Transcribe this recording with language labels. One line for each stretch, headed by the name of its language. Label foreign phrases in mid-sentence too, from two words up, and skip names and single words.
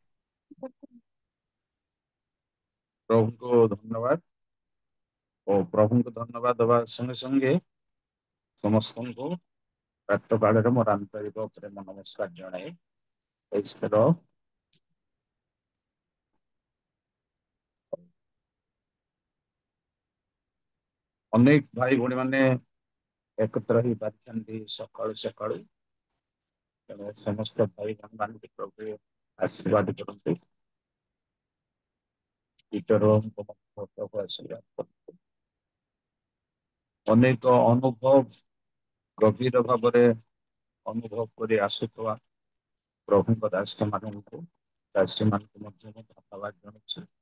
Odia: ପ୍ରଭୁଙ୍କୁ ଧନ୍ୟବାଦ ଓ ପ୍ରଭୁଙ୍କୁ ଧନ୍ୟବାଦ ଦେବା ସଙ୍ଗେ ସଙ୍ଗେ ସମସ୍ତଙ୍କୁ ପ୍ରାତଃ କାଳରେ ମୋର ଆନ୍ତରିକ ପ୍ରେମ ନମସ୍କାର ଜଣାଏ। ଅନେକ ଭାଇ ଭଉଣୀ ମାନେ ଏକତ୍ର ହୋଇ ପାରିଛନ୍ତି ସକାଳୁ ସକାଳୁ, ତେଣୁ ସମସ୍ତ ଭାଇ ମାନଙ୍କୁ ପ୍ରଭୁ आशीर्वाद କରନ୍ତୁ। ଅନେକ ଅନୁଭବ ଗଭୀର ଭାବରେ ଅନୁଭବ କରି ଆସୁଥିବା ପ୍ରଭୁଙ୍କ ଦାସମାନଙ୍କୁ ମଧ୍ୟ ଧନ୍ୟବାଦ ଜଣାଉଛି।